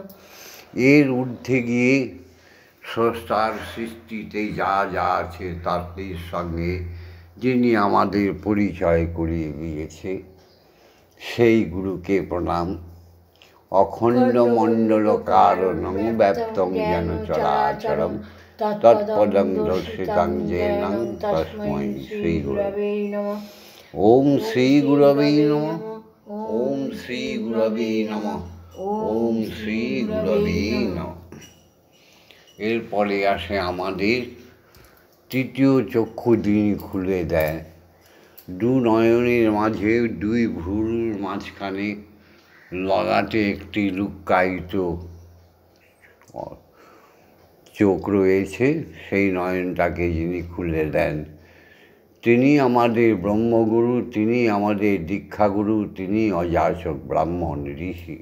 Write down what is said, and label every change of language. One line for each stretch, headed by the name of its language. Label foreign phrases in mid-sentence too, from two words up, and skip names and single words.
Bangla: এর ঊর্ধ্বে গিয়ে স্রষ্টার সৃষ্টিতে যা যা আছে তাদের সঙ্গে যিনি আমাদের পরিচয় করিয়ে দিয়েছে, সেই গুরুকে প্রণাম।
Sanskrit: অখণ্ড মণ্ডল কারণং ব্যাপ্তং যেন চরাচরম, তৎপদং দর্শিতং যেন তস্मै শ্রী গুরবে নমঃ। ওম শ্রী গুরবে নমঃ। ওম শ্রী গুরবে নমঃ। ওম শ্রী গুরবে নমঃ।
Bangla: এরপরে আসে আমাদের তৃতীয় চক্ষু যিনি খুলে দেয়। দু নয়নের মাঝে দুই ভ্রুর মাঝখানে ললাটে একটি লুক্কায়িত চোখ রয়েছে, সেই নয়নটাকে যিনি খুলে দেন, তিনি আমাদের ব্রহ্মগুরু, তিনি আমাদের দীক্ষাগুরু, তিনি অযাচক ব্রাহ্মণ ঋষি।